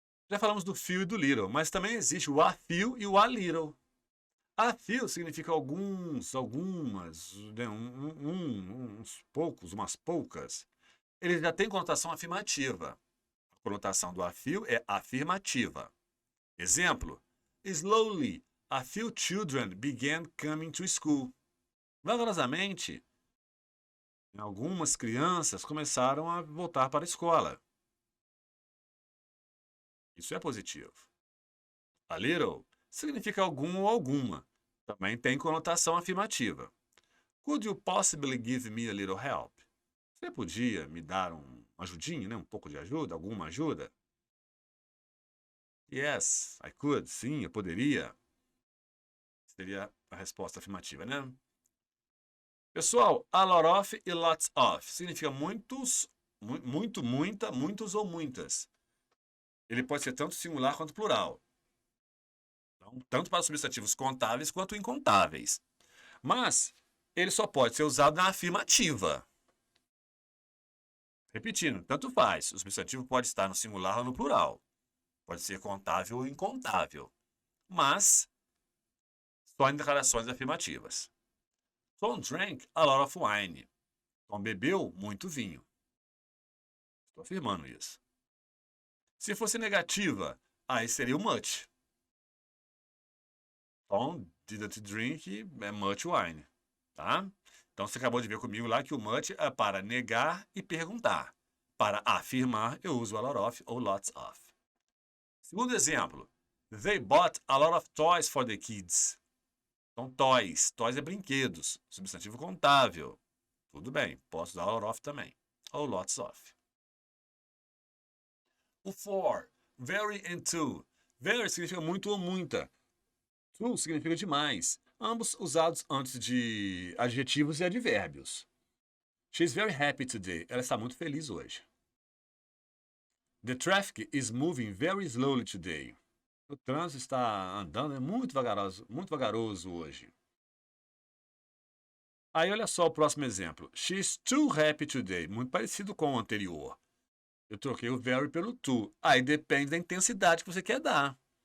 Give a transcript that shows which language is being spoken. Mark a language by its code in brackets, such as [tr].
[pt] Já falamos do few e do little, mas também existe o a few e o a little. A few significa alguns, algumas, né, uns poucos, umas poucas. Ele já tem conotação afirmativa. A conotação do a few é afirmativa. [en] Exemplo: Slowly, a few children began coming to school. [pt] Vagarosamente, algumas crianças começaram a voltar para a escola. Isso é positivo. A little significa algum ou alguma. Também tem conotação afirmativa. [en] Could you possibly give me a little help? [pt] Você podia me dar uma ajudinha, né? Um pouco de ajuda, alguma ajuda? [en] Yes, I could. [pt] Sim, eu poderia. Seria a resposta afirmativa, né? Pessoal, a lot of e lots of significa muitos, muito, muita, muitos ou muitas. Ele pode ser tanto singular quanto plural. Então, tanto para substantivos contáveis quanto incontáveis. Mas ele só pode ser usado na afirmativa. Repetindo, tanto faz. O substantivo pode estar no singular ou no plural. Pode ser contável ou incontável. Mas só em declarações afirmativas. [en] Tom drank a lot of wine. [pt] Tom bebeu muito vinho. Estou afirmando isso. Se fosse negativa, aí seria o much. [en] Tom didn't drink much wine. [pt] Tá? Então você acabou de ver comigo lá que o much é para negar e perguntar. Para afirmar, eu uso a lot of ou lots of. Segundo exemplo. [en] They bought a lot of toys for the kids. [pt] Então, toys. Toys é brinquedos. Substantivo contável. Tudo bem. Posso usar a lot of também. Ou lots of. O for. Very and to. Very significa muito ou muita. To significa demais. Ambos usados antes de adjetivos e advérbios. [en] She's very happy today. [pt] Ela está muito feliz hoje. [en] The traffic is moving very slowly today. [pt] O trânsito está andando muito vagaroso hoje. Aí olha só o próximo exemplo. [en] She's too happy today. [pt] Muito parecido com o anterior. Eu troquei o very pelo to. Aí depende da intensidade que você quer dar.